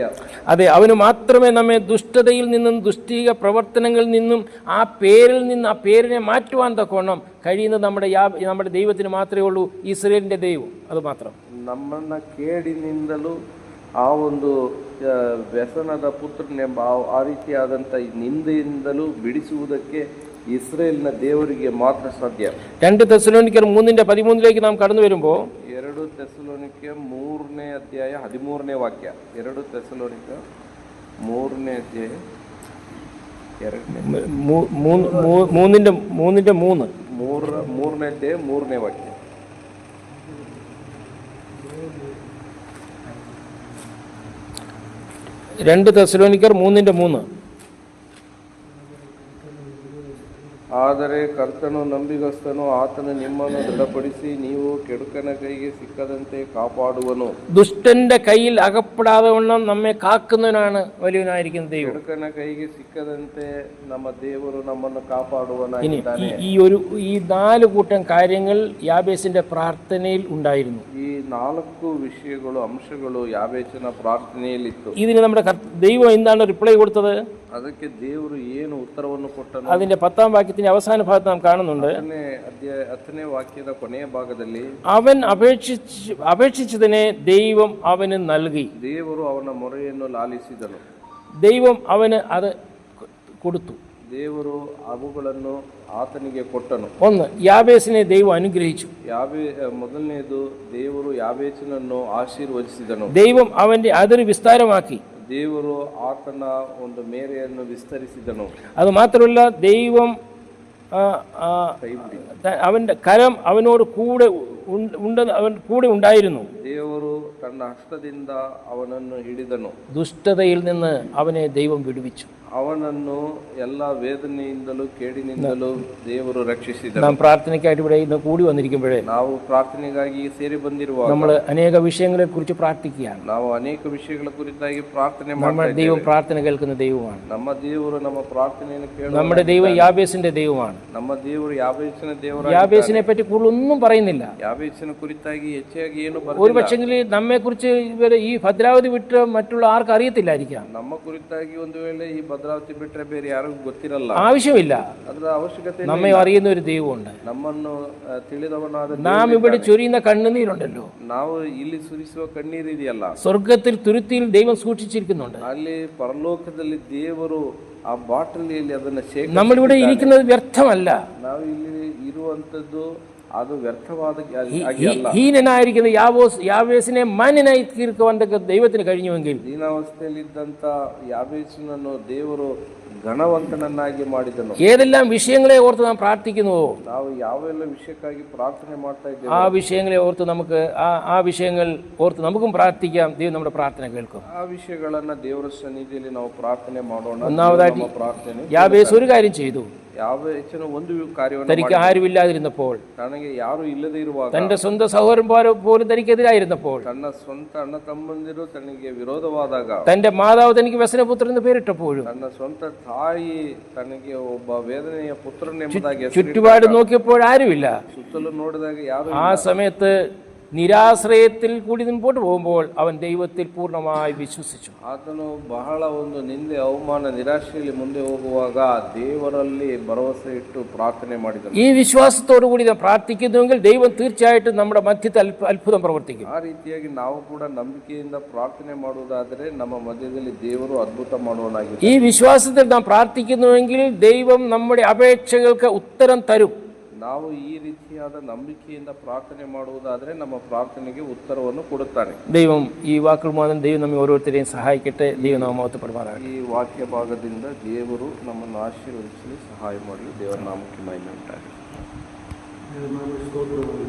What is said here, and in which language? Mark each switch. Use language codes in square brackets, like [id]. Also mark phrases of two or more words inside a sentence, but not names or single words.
[ml] അതെ, അവന് മാത്രമേ നമ്മെ ദുഷ്ടതയിൽ നിന്നും ദുഷ്ടീക പ്രവർത്തനങ്ങളിൽ നിന്നും ആ പേരിൽ നിന്ന്, ആ പേരിനെ മാറ്റുവാൻ തക്കോണം കഴിയുന്നത് നമ്മുടെ ദൈവത്തിന് മാത്രമേ ഉള്ളൂ. ഇസ്രായേലിന്റെ ദൈവം, അത് മാത്രം. [kn] ನಮ್ಮನ್ನ ಕೇಡಿನಿಂದಲೂ ಆ ಒಂದು ವ್ಯಸನದ ಪುತ್ರನೆಂಬ ಆ ರೀತಿಯಾದಂಥ ನಿಂದೆಯಿಂದಲೂ ಬಿಡಿಸುವುದಕ್ಕೆ ಇಸ್ರೇಲ್ನ ದೇವರಿಗೆ ಮಾತ್ರ ಸಾಧ್ಯ. [ml] 2 തെസ്സലോനിക്കർ 3:13 നാം കടന്നു വരുമ്പോൾ, [kn] 2 തെസ്സലോനിക്യ 3ನೇ ಅಧ್ಯಾಯ 13ನೇ ವಾಕ್ಯ. 2 ತೆಸಲೋನಿಕ 3ನೇ ಅಧ್ಯಾಯ 3ನೇ ಅಧ್ಯಾಯ 3ನೇ ವಾಕ್ಯ. [ml] 2 തെസ്സലോനിക്കർ 3:3. [kn] ಆದರೆ ಕರ್ತನು ನಂಬಿಗಸ್ತನು, ಆತನು ನಿಮ್ಮನ್ನು ದೃಢಪಡಿಸಿ ನೀವು ಕೆಡುಕನ ಕೈಗೆ ಸಿಕ್ಕದಂತೆ ಕಾಪಾಡುವನು. [ml] ദുഷ്ടന്റെ കയ്യിൽ അകപ്പെടാതെ വണ്ണം നമ്മെ കാക്കുന്നവനാണ് വലിയവനായിരിക്കുന്ന ദൈവം. [kn] ಕೆಡುಕನ ಕೈಗೆ ಸಿಕ್ಕದಂತೆ ನಮ್ಮ ದೇವರು ನಮ್ಮನ್ನು ಕಾಪಾಡುವನಾಗಿದ್ದಾನೆ. [ml] ഈ 4 കൂട്ടം കാര്യങ്ങൾ യാബേസിന്റെ പ്രാർത്ഥനയിൽ ഉണ്ടായിരുന്നു. [kn] ಈ 4 ವಿಷಯಗಳು, ಅಂಶಗಳು ಯಾಬೇಚನ ಪ್ರಾರ್ಥನೆಯಲ್ಲಿತ್ತು. [ml] ഇതിന് നമ്മുടെ ദൈവം എന്താണ് റിപ്ലൈ കൊടുത്തത്? [kn] ಅದಕ್ಕೆ ದೇವರು ಏನು ಉತ್ತರವನ್ನು ಕೊಟ್ಟನು? [ml] അതിന്റെ 10-ാം വാക്യത്തിന്റെ അവസാന ഭാഗത്ത് നാം കാണുന്നുണ്ട്. [kn] 10ನೇ ವಾಕ್ಯದ ಕೊನೆಯ ಭಾಗದಲ್ಲಿ, [ml] അവൻ അപേക്ഷിച്ചതിനെ ദൈവം അവന് നൽകി. [kn] ದೇವರು ಅವನ ಮೊರೆಯನ್ನು ಲಾಲಿಸಿದನು. [ml] ദൈവം അവന് അത് കൊടുത്തു. [kn] ದೇವರು ಅವುಗಳನ್ನು ಆತನಿಗೆ ಕೊಟ್ಟನು. [ml] 1, യാബേസിനെ ദൈവം അനുഗ്രഹിച്ചു. [kn] ಮೊದಲನೇದು, ದೇವರು ಯಾಬೇಚನನ್ನು ಆಶೀರ್ವದಿಸಿದನು. [ml] ദൈവം അവന്റെ അതിര് വിസ്താരമാക്കി. [kn] ದೇವರು ಆತನ ಒಂದು ಮೇರೆಯನ್ನು ವಿಸ್ತರಿಸಿದನು. [ml] അത് മാത്രമല്ല, ദൈവം അവൻ്റെ കരം അവനോട് കൂടെ ഉണ്ടെന്ന് അവൻ കൂടെ ഉണ്ടായിരുന്നു. [kn] ದೇವರು ತನ್ನ ಹಸ್ತದಿಂದ ಅವನನ್ನು ಹಿಡಿದನು. [ml] ദുഷ്ടതയിൽ നിന്ന് അവനെ ദൈവം വിടുവിച്ചു. [kn] ಅವನನ್ನು ಎಲ್ಲ ವೇದನೆಯಿಂದಲೂ ಕೇಡಿನಿಂದಲೂ ದೇವರು ರಕ್ಷಿಸಿದನು. [ml] നാം പ്രാർത്ഥനയ്ക്കായിട്ട് ഇവിടെ ഇന്ന് കൂടി വന്നിരിക്കുമ്പോഴേ [kn] ನಾವು ಪ್ರಾರ್ಥನೆಗಾಗಿ ಸೇರಿ ಬಂದಿರುವಾಗ [ml] നമ്മൾ അനേക വിഷയങ്ങളെ കുറിച്ച് പ്രാർത്ഥിക്കുകയാണ്. [kn] ನಾವು ಅನೇಕ ವಿಷಯಗಳ ಕುರಿತಾಗಿ ಪ್ರಾರ್ಥನೆ [ml] നമ്മുടെ ദൈവം പ്രാർത്ഥന കേൾക്കുന്ന ദൈവമാണ്. [kn] ನಮ್ಮ ದೇವರು ನಮ್ಮ ಪ್ರಾರ್ಥನೆಯನ್ನು ಕೇಳುವ [ml] നമ്മുടെ ദൈവം യാബേസിന്റെ ദൈവമാണ്. [kn] ನಮ್ಮ ದೇವರು ಯಾಬೇಸಿನ ದೇವರಾಗಿದ್ದಾನೆ. [ml] യാബേസിനെ പറ്റി കൂടുതലൊന്നും പറയുന്നില്ല. [kn] ಯಾಬೇಸಿನ ಕುರಿತಾಗಿ ಹೆಚ್ಚಾಗಿ ಏನು [ml] ഒരു [kn] ಬರೆದಿಲ್ಲ. [ml] പക്ഷെങ്കിൽ നമ്മെ കുറിച്ച് ഇവരെ ഈ ഭദ്രാവതി വിട്ട് മറ്റുള്ള ആർക്കും അറിയത്തില്ലായിരിക്കാം. [kn] ನಮ್ಮ ಕುರಿತಾಗಿ ಒಂದು ವೇಳೆ ಈ ಭದ್ರಾವತಿ ಬಿಟ್ಟರೆ ಬೇರೆ ಯಾರಿಗೂ ಗೊತ್ತಿರಲ್ಲ. [ml] ആവശ്യമില്ല. [kn] ಅದರ ಅವಶ್ಯಕತೆ ಇಲ್ಲ. [ml] നമ്മെ അറിയുന്ന ഒരു ദൈവമുണ്ട്. [kn] ನಮ್ಮನ್ನು ತಿಳಿದವನಾದ [ml] നാം ഇവിടെ ചൊരിയുന്ന കണ്ണുനീരുണ്ടല്ലോ, [kn] ನಾವು ಇಲ್ಲಿ ಸುರಿಸುವ ಕಣ್ಣೀರಿದೆಯಲ್ಲ, [ml] സ്വർഗത്തിൽ തുരുത്തിയിൽ ദൈവം സൂക്ഷിച്ചിരിക്കുന്നുണ്ട്. [kn] ಅಲ್ಲಿ ಪರಲೋಕದಲ್ಲಿ ದೇವರು ಆ ಬಾಟಲಿಯಲ್ಲಿ ಅದನ್ನ [ml] നമ്മളിവിടെ ഇരിക്കുന്നത് വ്യർത്ഥമല്ല. [kn] ನಾವು ಇಲ್ಲಿ ಇರುವಂತದ್ದು ಅದು ವ್ಯರ್ಥವಾದ ಅಲ್ಲ. [ml] ഹീനനായിരിക്കുന്ന യാബേസിനെ മാന്യനായി തീർക്കുവാൻ ദൈവത്തിന് കഴിഞ്ഞുവെങ്കിൽ [kn] ದೀನಾವಸ್ಥೆಯಲ್ಲಿದ್ದಂತ ಯಾಬೇಸನನ್ನು ದೇವರು ಘನವಂತನನ್ನಾಗಿ ಮಾಡಿದನು. [ml] ഏതെല്ലാം വിഷയങ്ങളെ ഓർത്ത് നാം പ്രാർത്ഥിക്കുന്നുവോ, [kn] ನಾವು ಯಾವೆಲ್ಲ ವಿಷಯಕ್ಕಾಗಿ ಪ್ರಾರ್ಥನೆ ಮಾಡ್ತಾ ಇದ್ದೇವೆ [ml] ആ വിഷയങ്ങളെ ഓർത്ത് നമുക്ക് ആ വിഷയങ്ങൾ ഓർത്ത് നമുക്കും പ്രാർത്ഥിക്കാം. ദൈവം നമ്മുടെ പ്രാർത്ഥന കേൾക്കും. [kn] ಆ ವಿಷಯಗಳನ್ನ ದೇವರ ಸನ್ನಿಧಿಯಲ್ಲಿ ನಾವು ಪ್ರಾರ್ಥನೆ ಮಾಡೋಣ. [ml] ഒന്നാമതായിട്ട് [kn] ನಮ್ಮ ಪ್ರಾರ್ಥನೆ [ml] യാബേസ് ഒരു കാര്യം ചെയ്തു. [kn] ಯಾವ ಹೆಚ್ಚಿನ ಒಂದು ಕಾರ್ಯವನ್ನು [ml] തനിക്ക് ആരുമില്ലാതിരുന്നപ്പോൾ, [kn] ನನಗೆ ಯಾರು ಇಲ್ಲದೆ ಇರುವಾಗ, [ml] തന്റെ സ്വന്തം സഹോദരൻ പോലും തനിക്കെതിരായിരുന്നപ്പോൾ, [kn] ತನ್ನ ಸ್ವಂತ ಅಣ್ಣ ತಮ್ಮಂದಿರು ತನಗೆ ವಿರೋಧವಾದಾಗ, [ml] തന്റെ മാതാവ് തനിക്ക് വ്യസനപുത്രൻ എന്ന് പേരിട്ടപ്പോഴും, [kn] ತನ್ನ ಸ್ವಂತ ತಾಯಿ ತನಗೆ ಒಬ್ಬ ವೇದನೆಯ ಪುತ್ರನೆಂಬುದಾಗಿ [ml] ചുറ്റുപാട് നോക്കിയപ്പോൾ ആരുമില്ല. [kn] ಸುತ್ತಲೂ ನೋಡಿದಾಗ ಯಾರು [ml] ആ സമയത്ത് നിരാശ്രയത്തിൽ കൂടി മുമ്പോട്ട് പോകുമ്പോൾ അവൻ ദൈവത്തിൽ പൂർണ്ണമായി വിശ്വസിച്ചു. [kn] ಆತನು ಬಹಳ ಒಂದು ನಿಂದೆ ಅವಮಾನ ನಿರಾಶೆಯಲ್ಲಿ ಮುಂದೆ ಹೋಗುವಾಗ ದೇವರಲ್ಲಿ ಭರವಸೆ ಇಟ್ಟು ಪ್ರಾರ್ಥನೆ ಮಾಡಿದನು. [ml] ഈ വിശ്വാസത്തോടു കൂടി നാം പ്രാർത്ഥിക്കുന്നുവെങ്കിൽ ദൈവം തീർച്ചയായിട്ടും നമ്മുടെ മധ്യത്തിൽ അത്ഭുതം പ്രവർത്തിക്കും. [kn] ಆ ರೀತಿಯಾಗಿ ನಾವು ಕೂಡ ನಂಬಿಕೆಯಿಂದ ಪ್ರಾರ್ಥನೆ ಮಾಡುವುದಾದರೆ ನಮ್ಮ ಮಧ್ಯದಲ್ಲಿ ದೇವರು ಅದ್ಭುತ ಮಾಡುವನಾಗಿದ್ದಾನೆ. [ml] ഈ വിശ്വാസത്തിൽ നാം പ്രാർത്ഥിക്കുന്നുവെങ്കിൽ ദൈവം നമ്മുടെ അപേക്ഷകൾക്ക് ഉത്തരം തരും. [kn] ನಾವು ಈ ರೀತಿಯಾದ ನಂಬಿಕೆಯಿಂದ ಪ್ರಾರ್ಥನೆ ಮಾಡುವುದಾದರೆ ನಮ್ಮ ಪ್ರಾರ್ಥನೆಗೆ ಉತ್ತರವನ್ನು ಕೊಡುತ್ತಾನೆ. [ml] ദൈവം ഈ വാക്കുകൾ മൂലം ദൈവം നമ്മെ ഓരോരുത്തരെയും സഹായിക്കട്ടെ. ദൈവം നാമം മഹത്വപ്പെടുമാറാകട്ടെ. [kn] ಈ ವಾಕ್ಯ ಭಾಗದಿಂದ ದೇವರು ನಮ್ಮನ್ನು ಆಶೀರ್ವದಿಸಲು ಸಹಾಯ ಮಾಡಲಿ. ದೇವರ ನಾಮಕ್ಕೆ ಮಹಿಮೆ ಉಂಟಾಗಲಿ. ಸ್ತೋತ್ರ